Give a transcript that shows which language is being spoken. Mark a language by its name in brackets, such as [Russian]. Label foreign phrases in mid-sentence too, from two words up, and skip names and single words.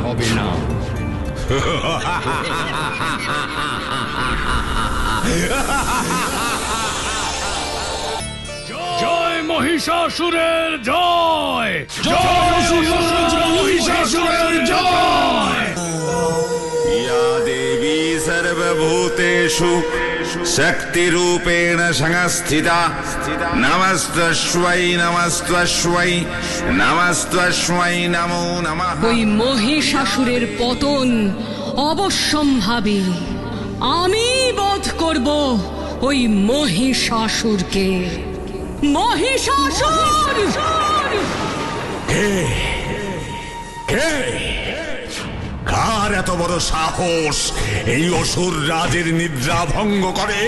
[Bangla] জয় মহিষাসুরের জয়, জয় মহিষাসুরের জয়। [Sanskrit] या देवी सर्वभूतेषु शक्तिरूपेण संस्थिता नमस्तस्मै नमस्तस्मै नमस्तस्मै नमो नमः। [Bangla] ওই মহিষাসুরের পতন অবশ্যম্ভাবী। আমি বধ করব ওই মহিষাসুরকে। মহিষাসুর! কার এত বড় সাহস এই অসুর রাজের নিদ্রা ভঙ্গ করে?